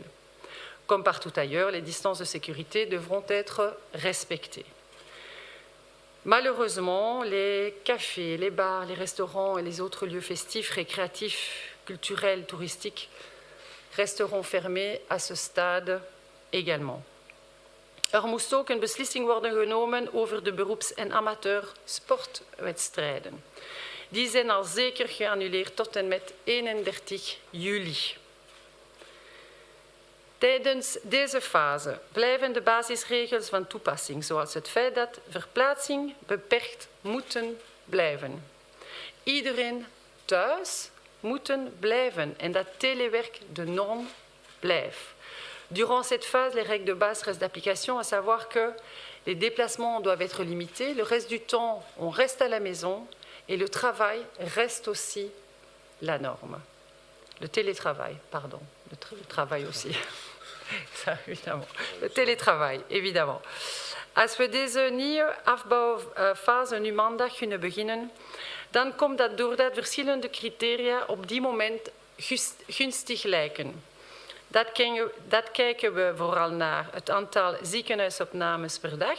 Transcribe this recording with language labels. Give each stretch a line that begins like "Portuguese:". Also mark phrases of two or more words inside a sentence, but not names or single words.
French: Comme partout ailleurs, les distances de sécurité devront être respectées. Malheureusement, les cafés, les bars, les restaurants et les autres lieux festifs, récréatifs, culturels, touristiques resteront fermés à ce stade également.
Dutch: Er moest ook een beslissing worden genomen over de beroeps- en amateursportwedstrijden. Die zijn al zeker geannuleerd tot en met 31 juli. Tijdens deze fase blijven de basisregels van toepassing, zoals het feit dat verplaatsing beperkt moeten blijven. Iedereen thuis moet blijven en dat telewerk de norm blijft.
French: Durant cette phase, les règles de base restent d'application, à savoir que les déplacements doivent être limités, le reste du temps, on reste à la maison et le travail reste aussi la norme. Le télétravail, pardon, le travail aussi. Ça, évidemment. Le télétravail, évidemment.
Dutch: Als we deze nieuwe afbouwfase nu maandag kunnen beginnen, dan komt dat doordat verschillende criteria op die moment gunstig lijken. Dat kijken we vooral naar het aantal ziekenhuisopnames per dag.